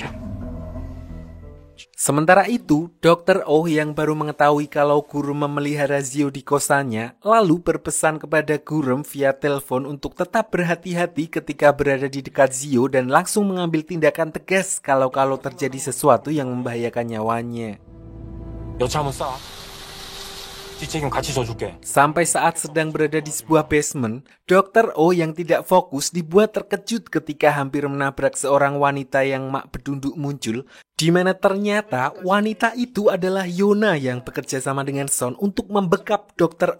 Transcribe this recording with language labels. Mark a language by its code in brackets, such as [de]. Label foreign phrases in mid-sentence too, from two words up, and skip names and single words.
[id] Sementara itu, Dr. Oh yang baru mengetahui kalau Gurum memelihara Zio di kosannya, lalu berpesan kepada Gurum via telepon untuk tetap berhati-hati ketika berada di dekat Zio dan langsung mengambil tindakan tegas kalau terjadi sesuatu yang membahayakan nyawanya. [ko] 여차 한번 쏴. 뒷책임 같이 져줄게. [id] Sampai saat sedang berada di sebuah basement, Dr. Oh yang tidak fokus dibuat terkejut ketika hampir menabrak seorang wanita yang mak bedunduk muncul, di mana ternyata wanita itu adalah Yona yang bekerja sama dengan Son untuk membekap Dr.